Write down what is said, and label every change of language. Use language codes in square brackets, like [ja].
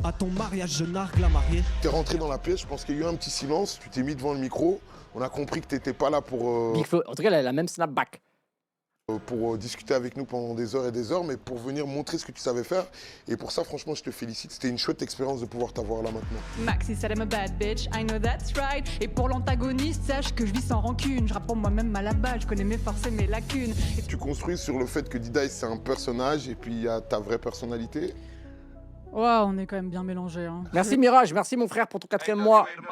[fr] À ton mariage, je nargue la mariée. T'es rentré dans la pièce, je pense qu'il y a eu un petit silence. Tu t'es mis devant le micro. On a compris que t'étais pas là pour. Big Flo, en tout cas, elle a la même snapback. Pour discuter avec nous pendant des heures et des heures, mais pour venir montrer ce que tu savais faire. Et pour ça, franchement, je te félicite. C'était une chouette expérience de pouvoir t'avoir là maintenant. [en] Maxi said I'm a bad bitch, I know that's right. [fr] Et pour l'antagoniste, sache que je vis sans rancune. Je rappe pour moi-même à la base, je connais mes forces et mes lacunes. Tu construis sur le fait que Dida c'est un personnage et puis il y a ta vraie personnalité. Waouh, on est quand même bien mélangés. Hein. Merci Mirage, merci mon frère pour ton 4e mois.